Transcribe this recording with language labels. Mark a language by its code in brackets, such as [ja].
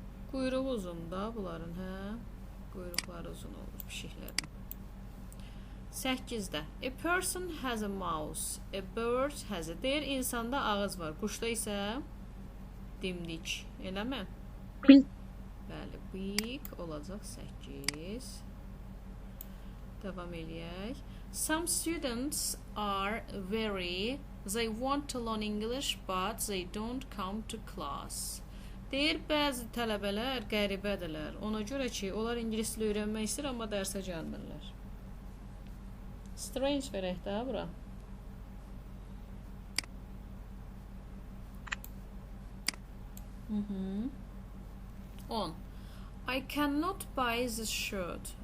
[az] Quyruğu uzun da bunların, hə? Quyruqları uzun olur pişiklərin. [en] 8-də a person has a mouse, a bird has a. [az] Deyir, insanda ağız var, quşda isə dimdik. Eləmi? [en] Big. [az] Bəli, big olacaq 8. Davam eləyək. [en] Some students are very. They want to learn English, but they don't come to class. [az] Deyir, bəzi tələbələr qəribədirlər. Ona görə ki, onlar ingilis dili öyrənmək istəyir, amma dərsə gəlmirlər. Strange verək də bura. [en] Mhm. 10. I cannot buy this shirt.